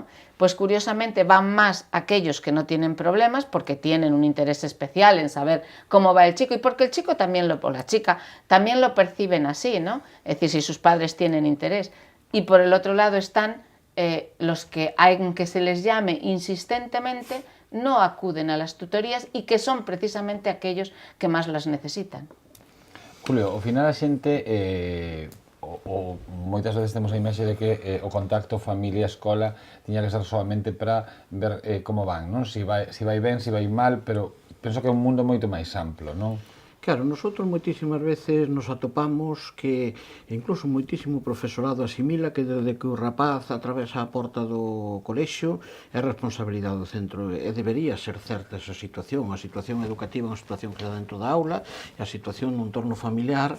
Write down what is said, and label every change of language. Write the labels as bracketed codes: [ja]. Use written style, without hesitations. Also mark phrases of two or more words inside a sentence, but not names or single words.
[es] Pues curiosamente van más aquellos que no tienen problemas porque tienen un interés especial en saber cómo va el chico y porque el chico también o la chica también lo perciben así, ¿no? Es decir, si sus padres tienen interés. Y por el otro lado están los que, aunque se les llame insistentemente, no acuden a las tutorías y que son precisamente aquellos que más las necesitan. Julio, [gl] ao final a xente moitas veces temos a imaxe de que o contacto familia-escola tiña que ser solamente para ver como van, non? Si vai ben, si vai mal, pero penso que é un mundo moito máis amplo, non? Claro, nosotros moitísimas veces nos atopamos que incluso moitísimo profesorado asimila que desde que o rapaz atravesa a porta do colexio é responsabilidade do centro e debería ser certa esa situación, a situación educativa é unha situación que dá dentro da aula e a situación no entorno familiar.